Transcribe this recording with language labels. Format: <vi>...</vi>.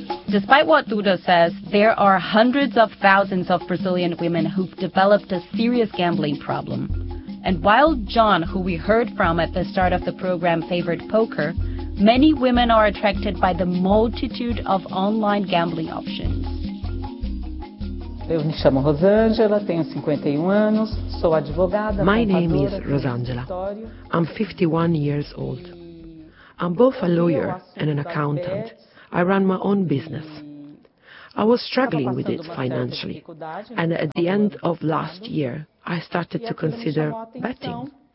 <en>Despite what Duda says, there are hundreds of thousands of Brazilian women who've developed a serious gambling problem. And while John, who we heard from at the start of the program, favored poker, many women are attracted by the multitude of online gambling options.</en> <pt>Eu me chamo Rosângela, tenho 51 anos, sou advogada.</pt> <en>My name is Rosângela. I'm 51 years old. I'm both a lawyer and an accountant. I run my own business. I was struggling with it financially, and at the end of last year, I started to consider betting.</en>